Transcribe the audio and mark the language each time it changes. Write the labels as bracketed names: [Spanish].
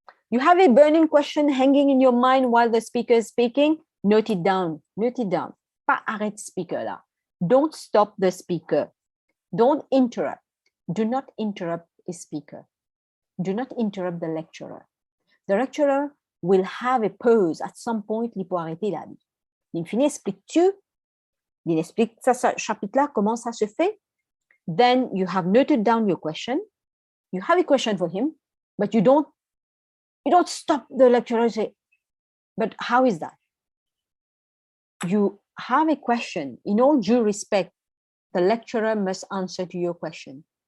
[English] You have a burning question hanging in your mind while the speaker is speaking, note it down. Note it down. [French] Pas arrête speaker là. [English] Don't stop the speaker. Don't interrupt. Do not interrupt a speaker. Do not interrupt the lecturer. The lecturer will have a pause at some point. [French] Il peut arrêter là. Il finit, explique-tu? Il explique ça, ce chapitre-là, comment ça se fait? [English] Then you have noted down your question. You have a question for him, but you don't stop the lecturer and say, but how is that? You have a question. In all due respect, the lecturer must answer to your question.